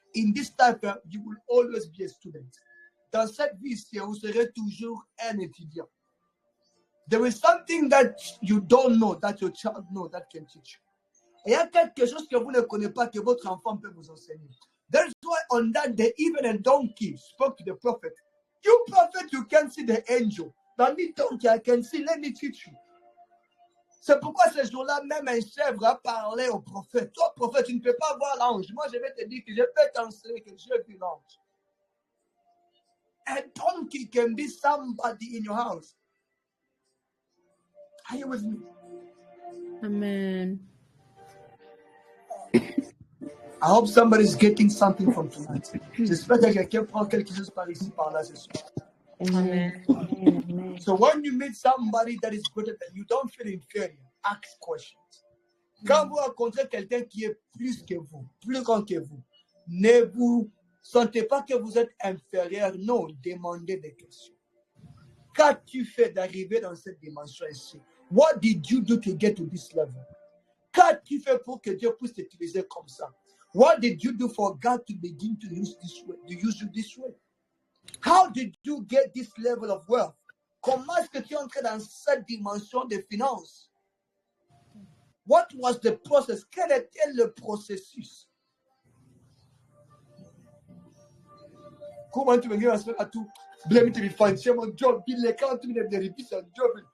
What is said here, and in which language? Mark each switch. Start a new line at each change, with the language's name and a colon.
English: In this type, you will always be a student.
French: Dans cette vie-ci, vous serez toujours un étudiant.
English: There is something that you don't know, that your child knows, that can teach you.
French: Il y a quelque chose que vous ne connaissez pas, que votre enfant peut vous enseigner.
English: That's why on that day, even a donkey spoke to the prophet. You prophet, you can see the angel. But me donkey, I can see, let me teach you.
French: C'est pourquoi ce jour-là, même un chèvre a parlé au prophète. Toi, prophète, tu ne peux pas voir l'ange. Moi, je vais te dire que je peux t'enseigner que j'ai vu l'ange.
English: A donkey can be somebody in your house. Are you with me? Amen. I hope somebody's getting something from tonight.
French: J'espère que quelqu'un prend quelque chose par ici, par là ce soir. Amen. Amen.
English: So when you meet somebody that is greater than you, don't feel inferior. Ask questions.
French: Quand vous rencontrez quelqu'un qui est plus que vous, plus grand que vous, ne vous sentez pas que vous êtes inférieur. Non, demandez des questions. Qu'as-tu fait d'arriver dans cette dimension ici?
English: What did you do to get to this level?
French: Qu'as-tu fait pour que Dieu puisse t'utiliser comme ça?
English: What did you do for God to begin to use this way, to use you this way? How did you get this level of wealth?
French: Comment est-ce que tu es entré dans cette dimension de finances?
English: What was the process?
French: Quel était le processus? Comment tu me dis à tout? Blame to be fine. C'est mon job. Il est quand tu me dis de c'est un job.